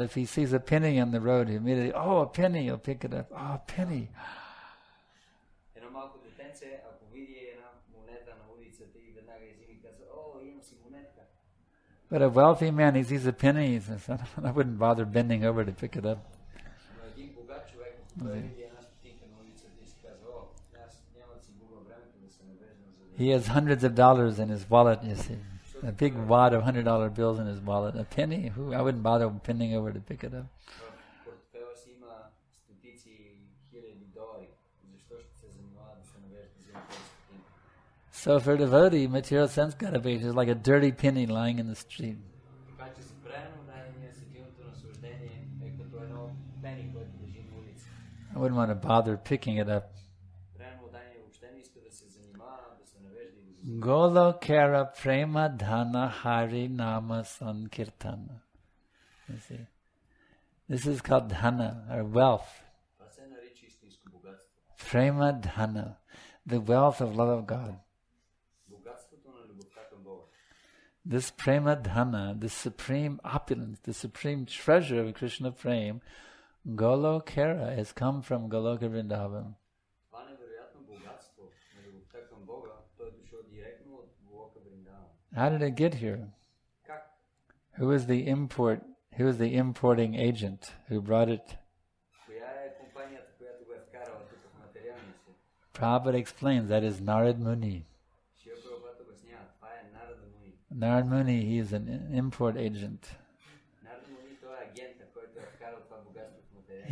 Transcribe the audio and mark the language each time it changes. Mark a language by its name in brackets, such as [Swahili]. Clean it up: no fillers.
[English] If he sees a penny on the road, he immediately, oh, a penny, he'll pick it up. Oh, a penny. [Bulgarian] Едно малко детенце, ако види една монета на улицата и веднага изима и казва, о, имам си монетка. [English] But a wealthy man, he sees a penny, he says, I wouldn't bother bending over to pick it up. [Bulgarian] Но един богат човек, той види една стотинка на улицата и си казва, о, аз няма да си губя времето да се навеждам за да... [English] He has hundreds of dollars in his wallet, you see. A big wad of $100 bills in his wallet. A penny? I wouldn't bother bending over to pick it up. [Bulgarian] В портфела си има стотици хиляди долари. Защо ще се занимава да се навежда за тези стотинки? [English] So for a devotee, material sense gratification is like a dirty penny lying in the street. [Bulgarian] Така че за правилно дадения сетивното наслаждение е като едно пени, което лежи на улица. [English] I wouldn't want to bother picking it up. [Bulgarian] Правилно дадение въобще не иска да се занимава, да се навежда и да го [Bangla] Golokara prema dhana hari nama sankirtana. [English] You see, this is called dhana, or wealth. [Bulgarian] Това се нарича истинско богатство. [English] Prema dhana, the wealth of love of God. [Bulgarian] Богатството на любовта към Бога. [English] This prema dhana, the supreme opulence, the supreme treasure of Krishna prem, Golokara has come from Goloka Vrindavan. [Bulgarian] Това невероятно богатство на любовта към Бога, то е дошло директно от Голока Вриндаван. [English] How did it get here? [Bulgarian] Как? [English] Who is the importing agent who brought it? [Bulgarian] Коя е компанията, която го е вкарала тук в материалния свят? [English] Prabhupada explains that is Narad Muni. [Bulgarian] Шива Прабхупада обяснява, това е Нарада Муни. [English] Narad Muni, he is an import agent. [Bulgarian] Нарада Муни, той е агента, който е вкарал това богатство в материалния свят.